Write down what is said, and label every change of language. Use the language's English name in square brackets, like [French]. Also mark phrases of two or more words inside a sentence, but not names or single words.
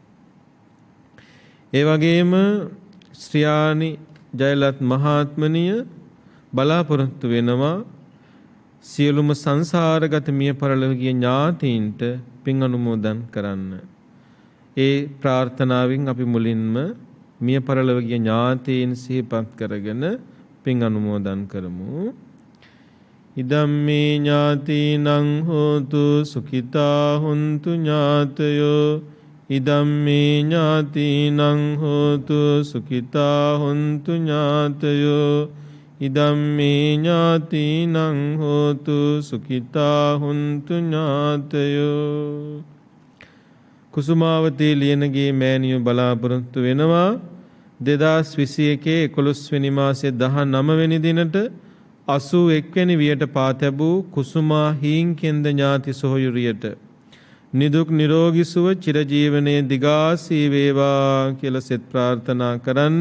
[Sinhala] ඒ වගේම ශ්‍රියානි ජයලත් මහත්මනිය බලාපොරොත්තු වෙනවා සියලුම සංසාරගත මිය පරලොව ගිය ඥාතීන්ට පින් අනුමෝදන් කරන්න. ඒ ප්‍රාර්ථනාවෙන් අපි මුලින්ම මිය පරලොව ගිය ඥාතීන් සිහිපත් කරගෙන පින් අනුමෝදන් කරමු. [Pali] ඉදම්මේ ඥාතීනං හෝතු සුඛිතා හුන්තු ඥාතයෝ ඉදම්මේ ඥාතීනං හෝතු සුඛිතා හුන්තු ඥාතයෝ ඉදම්මේ ඥාතීනං හෝතු සුඛිතා හුන්තු ඥාතයෝ. [Sinhala] කුසුමාවතී ලියනගේ මෑණියෝ බලාපොරොත්තු වෙනවා 2021 11 වෙනි මාසයේ 19 වෙනි දිනට 81 වෙනි වියට පා තැබූ කුසුමා හීන්කෙන්ද ඥාති සොහොයුරියට නිදුක් නිරෝගී සුව චිරජීවනයේ දිගාසී වේවා කියලා සෙත් ප්‍රාර්ථනා කරන්න.